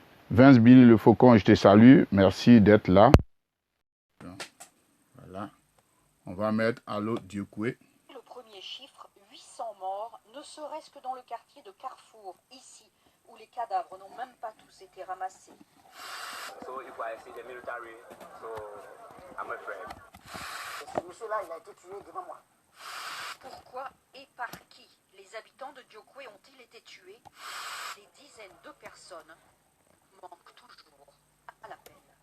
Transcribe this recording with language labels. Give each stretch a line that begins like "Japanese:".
French: Vince Billy Le Faucon, je te salue. Merci d'être là. Voilà. On va mettre Allo Diokwe. Le premier chiffre, 800 morts, ne serait-ce que dans le quartier de Carrefour, ici, où les cadavres n'ont même pas tous été ramassés.
English: So if I see the military, so I'm afraid.
French: Ce monsieur-là, il a été tué devant moi. Pourquoi et par qui les habitants de Diokwe ont-ils été tués? Des dizaines de personnes manquent toujours à l'appel.